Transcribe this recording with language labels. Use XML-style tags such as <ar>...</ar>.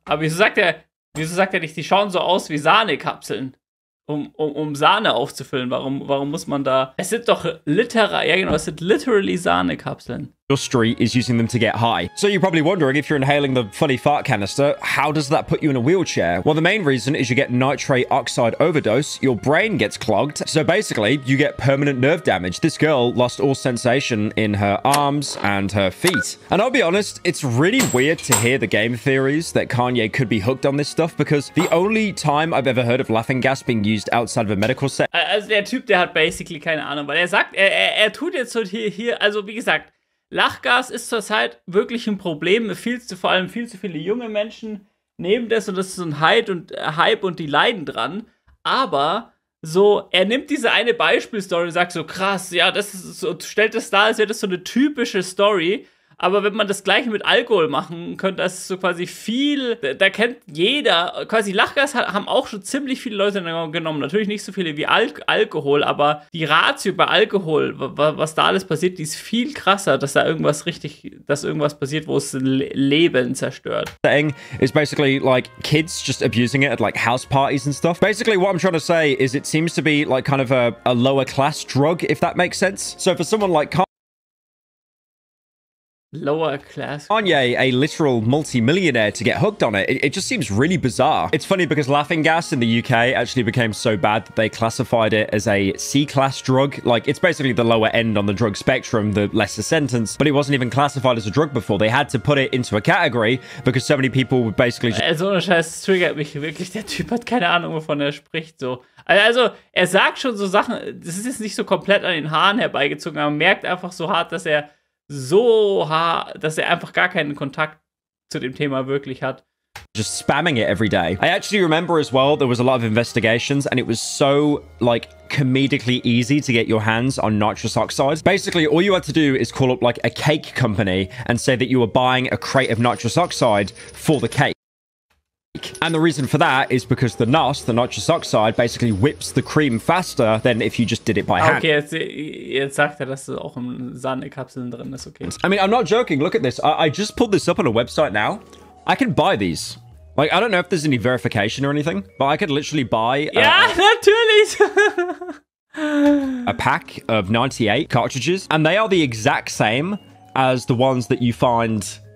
<de>Aber wieso sagt er nicht, die schauen so aus wie Sahnekapseln? Um Sahne aufzufüllen. Warum muss man da... Es sind doch es sind literally Sahnekapseln.</de> <en>your street is using them to get high. So you're probably wondering, if you're inhaling the funny fart canister, how does that put you in a wheelchair? Well, the main reason is you get nitrate oxide overdose, your brain gets clogged, so basically you get permanent nerve damage. This girl lost all sensation in her arms and her feet. And I'll be honest, it's really weird to hear the game theories that Kanye could be hooked on this stuff, because the only time I've ever heard of laughing gas being used outside of a medical setting.</en> <de>Also der Typ, der hat basically keine Ahnung, weil er sagt, er tut jetzt so hier, also wie gesagt, Lachgas ist zurzeit wirklich ein Problem. Vor allem viel zu viele junge Menschen nehmen das und das ist so ein Hype und die leiden dran. Aber so, er nimmt diese eine Beispielstory und sagt so, krass, ja, das ist so, stellt das dar, als wäre das so eine typische Story. Aber wenn man das gleiche mit Alkohol machen könnte, das ist so quasi viel, da kennt jeder, quasi Lachgas haben auch schon ziemlich viele Leute genommen. Natürlich nicht so viele wie Alkohol, aber die Ratio bei Alkohol, was da alles passiert, die ist viel krasser, dass irgendwas passiert, wo es Leben zerstört.</de> <en>Is basically like kids just abusing it at like house parties and stuff. Basically what I'm trying to say is it seems to be like kind of a lower class drug, if that makes sense. So for someone like Lower class. Kanye, a literal multi-millionaire, to get hooked on it, it just seems really bizarre. It's funny because laughing gas in the UK actually became so bad that they classified it as a C-class drug. Like, it's basically the lower end on the drug spectrum, the lesser sentence, but it wasn't even classified as a drug before. They had to put it into a category because so many people would basically just...</en> <de>Also ohne Scheiß, das triggert mich wirklich. Der Typ hat keine Ahnung, wovon er spricht, so. Also, er sagt schon so Sachen, das ist jetzt nicht so komplett an den Haaren herbeigezogen, aber man merkt einfach so hart, dass er einfach gar keinen Kontakt zu dem Thema wirklich hat.</de> <en>Just spamming it every day. I actually remember as well, there was a lot of investigations and it was so like comedically easy to get your hands on nitrous oxides. Basically, all you had to do is call up like a cake company and say that you were buying a crate of nitrous oxide for the cake. And the reason for that is because the NOS, the nitrous oxide, basically whips the cream faster than if you just did it by hand.</en> <de>Okay, jetzt sagt er, dass es auch in Sahnekapseln drin ist, okay.</de> <en>I mean, I'm not joking. Look at this. I just pulled this up on a website now. I can buy these. Like, I don't know if there's any verification or anything, but I could literally buy...</en> <de>Ja, natürlich!</de> <en>a pack of 98 cartridges, and they are the exact same as the ones that you find...</en>